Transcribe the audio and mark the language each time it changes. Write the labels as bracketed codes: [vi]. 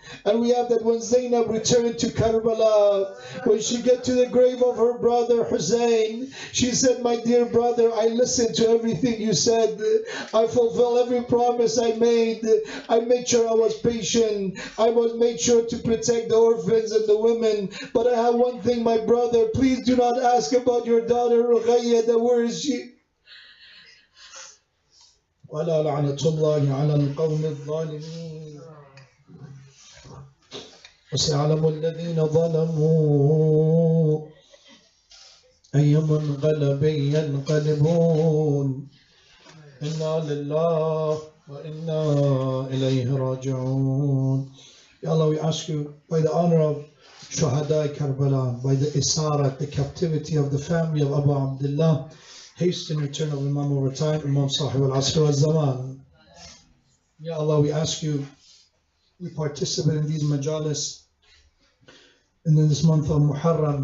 [en] And we have that when Zainab returned to Karbala, when she get to the grave of her brother Hussein, she said, my dear brother, I listened to everything you said. I fulfilled every promise I made. I made sure I was patient. I made sure to protect the orphans and the women. But I have one thing, my brother. Please do not ask about your daughter Ruqayya. Where is she? [ar] وَلَا لَعْنَةُ اللَّهِ عَلَى الْقَوْمِ الظَّالِمِينَ وسيعلم الذين ظلموا أي منقلب ينقلبون إنا لله وإنا إليه راجعون. [en] Ya Allah, we ask you, by the honor of Shuhada Karbala, by the Isarat, the captivity of the family of Abu Abdullah, hasten return of Imam over time, Imam Sahib al-Asr al-Zaman. Ya Allah, we ask you, we participate in these majalis and in this month of Muharram.